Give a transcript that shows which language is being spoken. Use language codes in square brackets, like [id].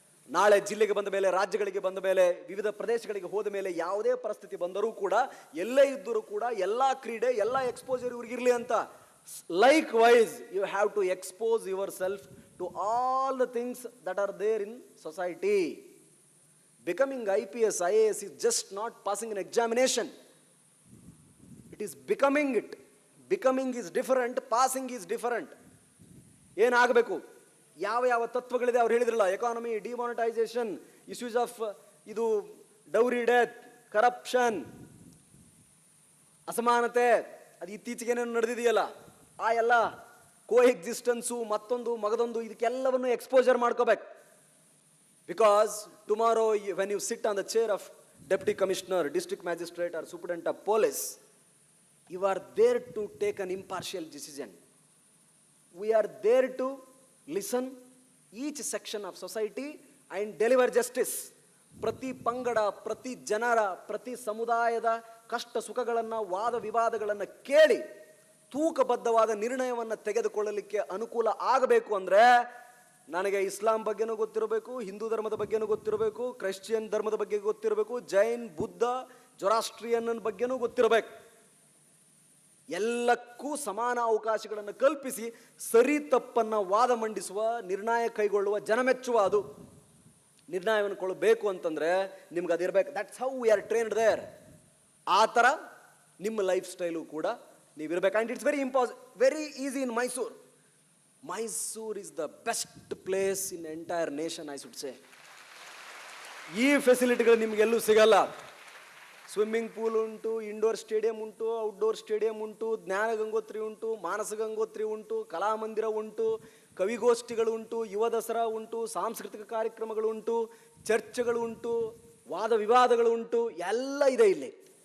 [kn] ನಾಳೆ ಜಿಲ್ಲೆಗೆ ಬಂದ ಮೇಲೆ, ರಾಜ್ಯಗಳಿಗೆ ಬಂದ ಮೇಲೆ, ವಿವಿಧ ಪ್ರದೇಶಗಳಿಗೆ ಹೋದ ಮೇಲೆ ಯಾವುದೇ ಪರಿಸ್ಥಿತಿ ಬಂದರೂ ಕೂಡ, ಎಲ್ಲೇ ಇದ್ದರೂ ಕೂಡ, ಎಲ್ಲ ಕ್ರೀಡೆ, ಎಲ್ಲ ಎಕ್ಸ್ಪೋಜರ್ ಇವ್ರಿಗಿರಲಿ ಅಂತ. [en] Likewise you have to expose yourself to all the things that are there in society. Becoming IPS, IAS is just not passing an examination. It is becoming it. Becoming is different, passing is different. [kn] ಏನಾಗಬೇಕು, ಯಾವ ಯಾವ ತತ್ವಗಳಿದೆ ಅವ್ರು ಹೇಳಿದ್ರಲ್ಲ, economy, demonetisation, issues of ಇದು dowry death, corruption, ಅಸಮಾನತೆ, ಅದು ಇತ್ತೀಚೆಗೆ ಏನೇನು ನಡೆದಿದೆಯಲ್ಲ, ಆ ಎಲ್ಲ ಕೋ ಎಕ್ಸಿಸ್ಟೆನ್ಸು, ಮತ್ತೊಂದು ಮಗದೊಂದು, ಇದಕ್ಕೆಲ್ಲವನ್ನು ಎಕ್ಸ್ಪೋಜರ್ ಮಾಡ್ಕೋಬೇಕು. [en] Because tomorrow when you sit on the chair of deputy commissioner, district magistrate or superintendent of police, you are there to take an impartial decision. We are there to listen each section of society and deliver justice. [kn] ಪ್ರತಿ ಪಂಗಡ, ಪ್ರತಿ ಜನರ, ಪ್ರತಿ ಸಮುದಾಯದ ಕಷ್ಟ ಸುಖಗಳನ್ನು, ವಾದ ವಿವಾದಗಳನ್ನು ಕೇಳಿ ತೂಕಬದ್ಧವಾದ ನಿರ್ಣಯವನ್ನು ತೆಗೆದುಕೊಳ್ಳಲಿಕ್ಕೆ ಅನುಕೂಲ ಆಗಬೇಕು ಅಂದರೆ ನನಗೆ ಇಸ್ಲಾಂ ಬಗ್ಗೆನೂ ಗೊತ್ತಿರಬೇಕು, ಹಿಂದೂ ಧರ್ಮದ ಬಗ್ಗೆನೂ ಗೊತ್ತಿರಬೇಕು, ಕ್ರಿಶ್ಚಿಯನ್ ಧರ್ಮದ ಬಗ್ಗೆ ಗೊತ್ತಿರಬೇಕು, ಜೈನ್, ಬುದ್ಧ, ಜೊರಾಸ್ಟ್ರಿಯನ್ ಬಗ್ಗೆನೂ ಗೊತ್ತಿರಬೇಕು. ಎಲ್ಲಕ್ಕೂ ಸಮಾನ ಅವಕಾಶಗಳನ್ನು ಕಲ್ಪಿಸಿ ಸರಿ ತಪ್ಪನ್ನು ವಾದ ಮಂಡಿಸುವ, ನಿರ್ಣಯ ಕೈಗೊಳ್ಳುವ, ಜನಮೆಚ್ಚುವ ಅದು ನಿರ್ಣಯವನ್ನು ಕೊಳ್ಳಬೇಕು ಅಂತಂದರೆ ನಿಮ್ಗೆ ಅದಿರಬೇಕು. [en] That's how we are trained there. [kn] ಆ ಥರ ನಿಮ್ಮ ಲೈಫ್ ಸ್ಟೈಲು ಕೂಡ ನೀವಿರಬೇಕು. [en] And it's very easy in Mysuru. Mysore is the best place in the entire nation, I should say. [kn] ಈ ಫೆಸಿಲಿಟಿಗಳು ನಿಮಗೆಲ್ಲೂ ಸಿಗಲ್ಲ. ಸ್ವಿಮ್ಮಿಂಗ್ ಪೂಲ್ ಉಂಟು, ಇಂಡೋರ್ ಸ್ಟೇಡಿಯಂ ಉಂಟು, ಔಟ್ಡೋರ್ ಸ್ಟೇಡಿಯಂ ಉಂಟು, ಜ್ಞಾನ ಗಂಗೋತ್ರಿ ಉಂಟು, ಮಾನಸ ಗಂಗೋತ್ರಿ ಉಂಟು, ಕಲಾಮಂದಿರ ಉಂಟು, ಕವಿಗೋಷ್ಠಿಗಳು ಉಂಟು, ಯುವ ದಸರಾ ಉಂಟು, ಸಾಂಸ್ಕೃತಿಕ ಕಾರ್ಯಕ್ರಮಗಳು ಉಂಟು, ಚರ್ಚೆಗಳು ಉಂಟು, ವಾದ ವಿವಾದಗಳು ಉಂಟು, ಎಲ್ಲ ಇದೆ ಇಲ್ಲಿ.